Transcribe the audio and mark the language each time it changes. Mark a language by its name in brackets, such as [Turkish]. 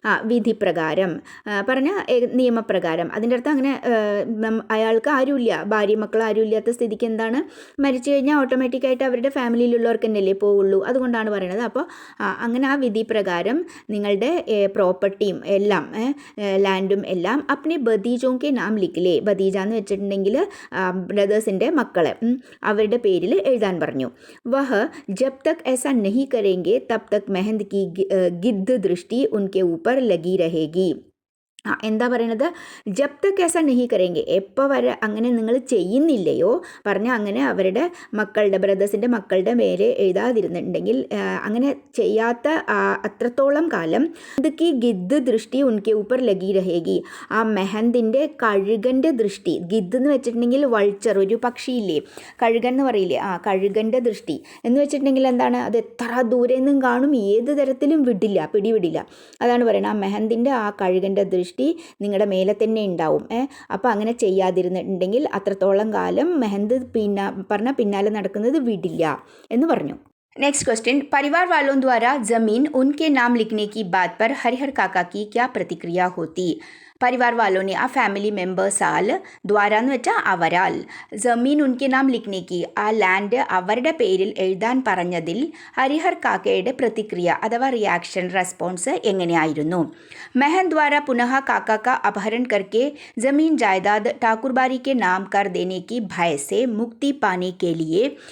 [Malayalam] വിധി പ്രകാരം പറഞ്ഞ നിയമപ്രകാരം, അതിൻ്റെ അർത്ഥം അങ്ങനെ അയാൾക്ക് ആരുമില്ല, ഭാര്യ മക്കൾ ആരും ഇല്ലാത്ത സ്ഥിതിക്ക് എന്താണ്, മരിച്ചു കഴിഞ്ഞാൽ ഓട്ടോമാറ്റിക്കായിട്ട് അവരുടെ ഫാമിലിയിലുള്ളവർക്ക് തന്നെയല്ലേ പോവുള്ളൂ, അതുകൊണ്ടാണ് പറയുന്നത്. അപ്പോൾ അങ്ങനെ ആ വിധി പ്രകാരം പ്രകാരം നിങ്ങളുടെ പ്രോപ്പർട്ടിയും എല്ലാം ലാൻഡും എല്ലാം [Hindi] അപ്നെ ബദീജോക്കെ നാം ലിഖിലേ. [Malayalam] ബദീജ എന്ന് വെച്ചിട്ടുണ്ടെങ്കിൽ ബ്രദേഴ്സിൻ്റെ മക്കളെ അവരുടെ പേരിൽ എഴുതാൻ പറഞ്ഞു. [Hindi] വഹ് ജബ് തക് ऐसा नहीं करेंगे तब तक महंद की गिद्ध दृष्टि उनके ऊपर लगी रहेगी. [Malayalam] എന്താ പറയണത്, [Hindi] ജബ് തക് ऐसा नहीं करेंगे, [Malayalam] എപ്പോൾ വരെ അങ്ങനെ നിങ്ങൾ ചെയ്യുന്നില്ലയോ പറഞ്ഞാൽ അങ്ങനെ അവരുടെ മക്കളുടെ ബ്രദേഴ്സിൻ്റെ മക്കളുടെ പേര് എഴുതാതിരുന്നുണ്ടെങ്കിൽ അങ്ങനെ ചെയ്യാത്ത അത്രത്തോളം കാലം മെഹന്ത് [Hindi] ഗിദ്ദ് ദൃഷ്ടി ഉൻകെ ഊപ്പർ ലഗി രഹേഗി. [Malayalam] ആ മെഹന്തിൻ്റെ കഴുകൻ്റെ ദൃഷ്ടി, ഗിദ്ദ് എന്ന് വെച്ചിട്ടുണ്ടെങ്കിൽ വൾച്ചർ, ഒരു പക്ഷിയില്ലേ കഴുകൻ എന്ന് പറയില്ലേ, ആ കഴുകൻ്റെ ദൃഷ്ടി എന്ന് വെച്ചിട്ടുണ്ടെങ്കിൽ എന്താണ്, അത് എത്ര ദൂരെ നിന്നും കാണും, ഏത് തരത്തിലും പിടിവിടില്ല. അതാണ് പറയുന്നത്, ആ മെഹന്തിൻ്റെ ആ കഴുകൻ്റെ ദൃഷ്ടി നിങ്ങളുടെ മേലെ തന്നെ ഉണ്ടാവും. അപ്പോൾ അങ്ങനെ ചെയ്യാതിരുന്നിട്ടുണ്ടെങ്കിൽ അത്രത്തോളം കാലം മെഹന്ത് പിന്നാലെ നടക്കുന്നത് വിടില്ല എന്ന് പറഞ്ഞു. [Hindi] नेक्स्ट क्वेश्चन, परिवार वालों द्वारा ज़मीन उनके नाम लिखने की बात पर हरिहर काका की क्या प्रतिक्रिया होती. परिवार वालों ने आ [Malayalam] फैमिली മെമ്പേഴ്സാൽ ദ്വാര എന്ന് വെച്ചാൽ അവരാൽ [Hindi] ജമീൻ ഉൻകെ നാം ലിഖ്നേക്ക് [Malayalam] ആ ലാൻഡ് അവരുടെ പേരിൽ എഴുതാൻ പറഞ്ഞതിൽ ഹരിഹർ കാക്കയുടെ പ്രതിക്രിയ അഥവാ റിയാക്ഷൻ റെസ്പോൺസ് എങ്ങനെയായിരുന്നു. [Hindi] മെഹൻ ദ്വാര പുനഃ കാക്ക का अपहरण करके ज़मीन जायदाद ठाकुरबारी के नाम कर देने की भय से मुक्ति पाने के लिए